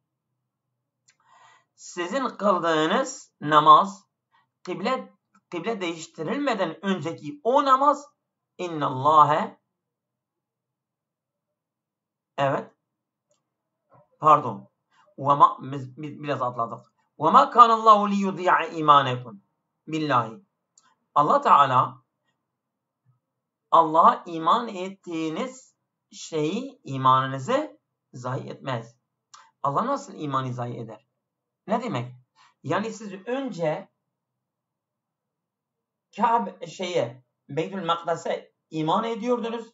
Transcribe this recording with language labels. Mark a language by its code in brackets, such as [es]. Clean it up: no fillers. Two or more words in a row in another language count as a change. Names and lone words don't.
[tr] Sizin kıldığınız namaz kıble değiştirilmeden önceki o namaz innallâhe evet pardon biraz atladık. [ar] وَمَا كَانَ اللّٰهُ لِيُضِيعَ اِيمَانَكُمْ billahi. [tr] Allah Teala Allah'a iman ettiğiniz şeyi, imanınızı zayi etmez. Allah nasıl imanı zayi eder? Ne demek? Yani siz önce Beytül Makdes'e iman ediyordunuz.